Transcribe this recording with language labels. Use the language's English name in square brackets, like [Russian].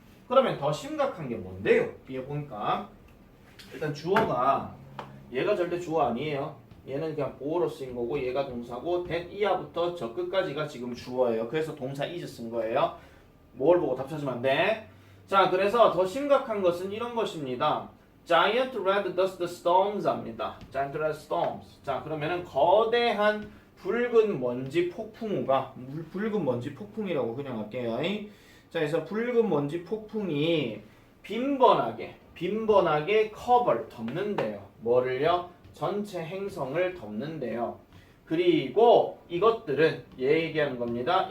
[Korean] 그러면 더 심각한 게 뭔데요? 뒤에 보니까 일단 주어가 얘가 절대 주어 아니에요. 얘는 그냥 보어로 쓰인 거고 얘가 동사고 that 이하부터 저 끝까지가 지금 주어예요. 그래서 동사 is 쓴 거예요. 뭘 보고 답 찾으면 안 돼. 자, 그래서 더 심각한 것은 이런 것입니다. [English] Giant red dust storms [Korean] 합니다. [English] Giant red storms. [Korean] 자, 그러면은 거대한 붉은 먼지 폭풍우가 붉은 먼지 폭풍이라고 그냥 할게요. 자, 그래서 붉은 먼지 폭풍이 빈번하게 커버를 덮는데요. 뭐를요? 전체 행성을 덮는데요. 그리고 이것들은 얘기하는 겁니다.